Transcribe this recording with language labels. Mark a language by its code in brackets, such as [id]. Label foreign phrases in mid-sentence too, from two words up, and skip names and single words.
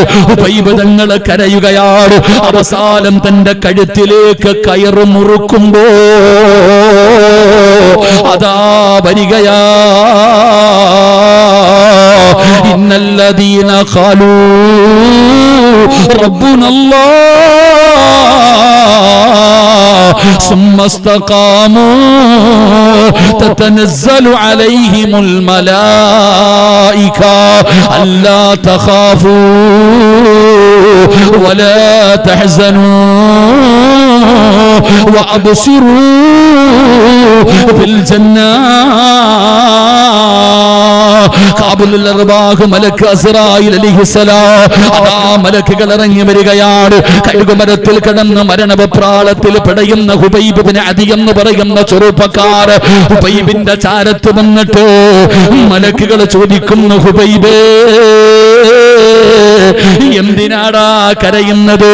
[ml] ഹുബൈബ് തങ്ങൾ കരയുകയാണ്. അവസാനം തന്റെ കഴുത്തിലേക്ക് കയറ് മുറുക്കുമ്പോ അതാ വരികയാ, [ar] إن الذين قالوا ربنا الله ثم استقاموا تتنزل عليهم الملائكة ألا تخافوا ولا تحزنوا وأبصروا بالجنة. [ml] മലക്ക് അസ്റായിൽ അലൈഹിസ്സലാം അതാ മലക്കുകൾ ഇറങ്ങി വരികയാണ്. കഴുകുമരത്തിൽ കിടന്ന് മരണപ്രാളത്തിൽ പിടയുന്ന ഹുബൈബ് ഇബ്നു അദി എന്ന് പറയുന്ന ചെറുപ്പക്കാർ ഹുബൈബിന്റെ ചാരത്ത് വന്നിട്ട് മലക്കുകൾ ചോദിക്കുന്നു, ഹുബൈബേ, എന്തിനാടാ കരയുന്നത്?